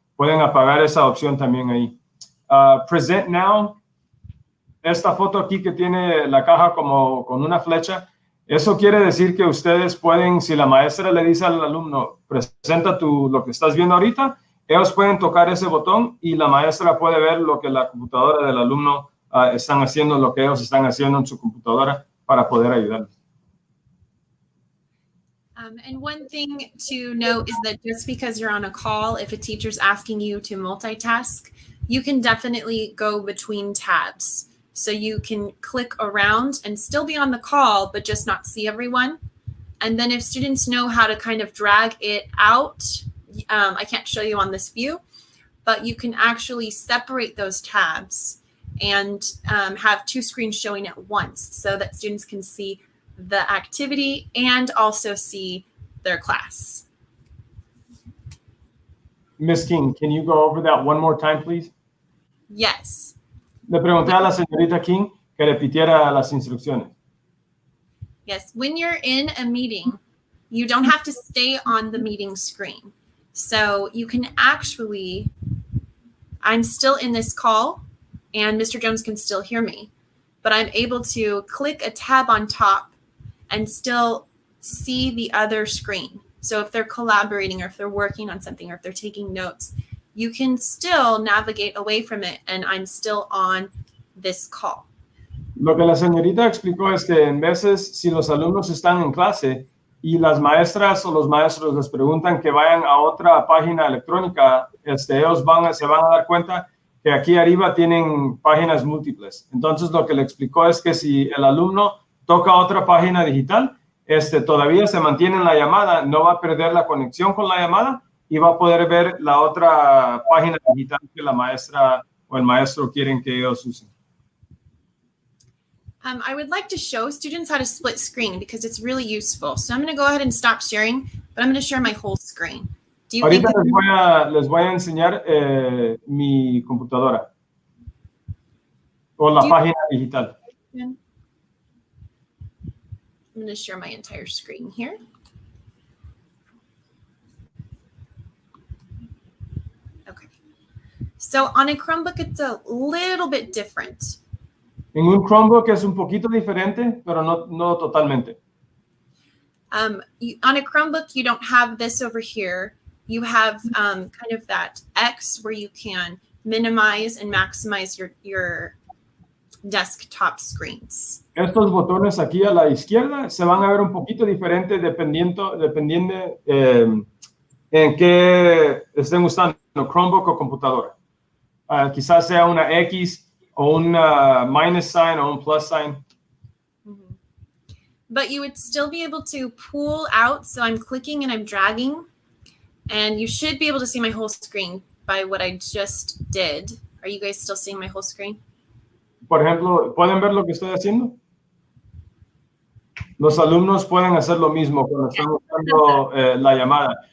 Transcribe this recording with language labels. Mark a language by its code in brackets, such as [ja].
[es] Pueden apagar esa opción también ahí. Present Now, esta foto aquí que tiene la caja como con una flecha, eso quiere decir que ustedes pueden, si la maestra le dice al alumno, presenta lo que estás viendo ahorita, ellos pueden tocar ese botón y la maestra puede ver lo que la computadora del alumno están haciendo, lo que ellos están haciendo en su computadora para poder ayudarles. [en] And one thing to note is that just because you're on a call, if a teacher's asking you to multitask, you can definitely go between tabs. So you can click around and still be on the call, but just not see everyone. And then if students know how to kind of drag it out, I can't show you on this view, but you can actually separate those tabs and have 2 screens showing at once so that students can see the activity and also see their class. Ms. King, can you go over that one more time, please? Yes. [es] Le pregunté a la señorita King que repitiera las instrucciones. [en] Yes. When you're in a meeting, you don't have to stay on the meeting screen. So you can actually, I'm still in this call and Mr. Jones can still hear me, but I'm able to click a tab on top and still see the other screen. So if they're collaborating or if they're working on something or if they're taking notes, you can still navigate away from it and I'm still on this call. [es] Lo que la señorita explicó es que en veces si los alumnos están en clase y las maestras o los maestros les preguntan que vayan a otra página electrónica, ellos se van a dar cuenta que aquí arriba tienen páginas múltiples. Entonces lo que le explicó es que si el alumno toca otra página digital, todavía se mantiene en la llamada, no va a perder la conexión con la llamada y va a poder ver la otra página digital que la maestra o el maestro quieren que ellos usen. [en] I would like to show students how to split screen because it's really useful. So I'm going to go ahead and stop sharing, but I'm going to share my whole screen. Do you [es] Ahorita [en] think [es] les voy a enseñar mi computadora o la página digital. [en] I'm going to share my entire screen here. Okay. So on a Chromebook, it's a little bit different. [es] En un Chromebook es un poquito diferente, pero no totalmente. [en] On a Chromebook, you don't have this over here. You have kind of that X where you can minimize and maximize your desktop screens. [es] Estos botones aquí a la izquierda se van a ver un poquito diferentes dependiendo en qué estén usando, Chromebook o computadora. Quizás sea una X o una minus sign o un plus sign. Mm-hmm. [en] But you would still be able to pull out. So I'm clicking and I'm dragging, and you should be able to see my whole screen by what I just did. Are you guys still seeing my whole screen? [es] Por ejemplo, ¿pueden ver lo que estoy haciendo? Los alumnos pueden hacer lo mismo cuando están usando la llamada.